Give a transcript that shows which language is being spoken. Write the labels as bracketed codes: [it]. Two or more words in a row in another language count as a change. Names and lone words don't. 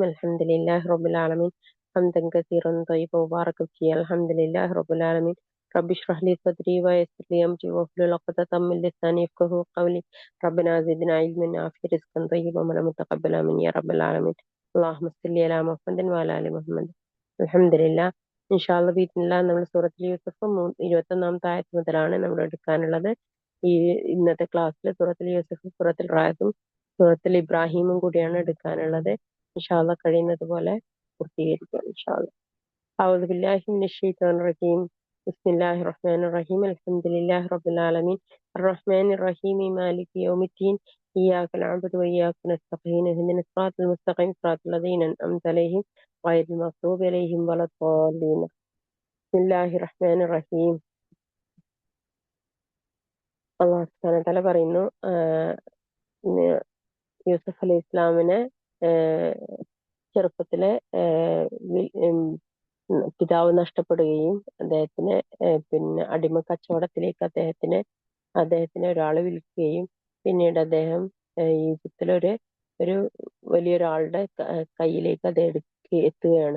[ar] الحمد لله رب العالمين، حمدا كثيرا طيبا مباركا فيه. الحمد لله رب العالمين. رب اشرح لي صدري ويسر لي أمري واحلل عقدة من لساني يفقهوا قولي. ربنا زدنا علما نافعا رزقا طيبا وعملا متقبلا من يا رب العالمين. اللهم صل على محمد وعلى آل محمد. الحمد لله. [ml] ഇൻഷാല്ല ബീത്തില്ല നമ്മൾ സൂറത്തിൽ യൂസഫ് 21-ാമത്തെ ആയത്ത് മുതലാണ് നമ്മൾ എടുക്കാനുള്ളത്. ഈ ഇന്നത്തെ ക്ലാസ്സിൽ സൂറത്തിൽ യൂസഫ്, സൂറത്തിൽ റായത്തും സൂറത്തിൽ ഇബ്രാഹിമും കൂടിയാണ് എടുക്കാനുള്ളത്. ഇൻഷാല്ല കഴിയുന്നത് പോലെ പൂർത്തീകരിക്കാം ഇൻഷാല്ല. [ar] أعوذ بالله من الشيطان الرجيم. بسم الله الرحمن الرحيم. الحمد لله رب العالمين الرحمن الرحيم مالك يوم الدين إياك نعبد وإياك نستعين اهدنا الصراط المستقيم صراط الذين أنعمت عليهم غير المغضوب عليهم ولا الضالين. بسم الله الرحمن الرحيم. الله سبحانه وتعالى [ml] പറയുന്നു, യൂസഫ് അലൈഹി ഇസ്ലാമിനെ ചെറുപ്പത്തിലെ പിതാവ് നഷ്ടപ്പെടുകയും അദ്ദേഹത്തിന് പിന്നെ അടിമ കച്ചവടത്തിലേക്ക് അദ്ദേഹത്തിനെ ഒരാൾ വിൽക്കുകയും പിന്നീട് അദ്ദേഹം ഈജിപ്തിലൊരു വലിയൊരാളുടെ കയ്യിലേക്ക് അത് എത്തുകയാണ്.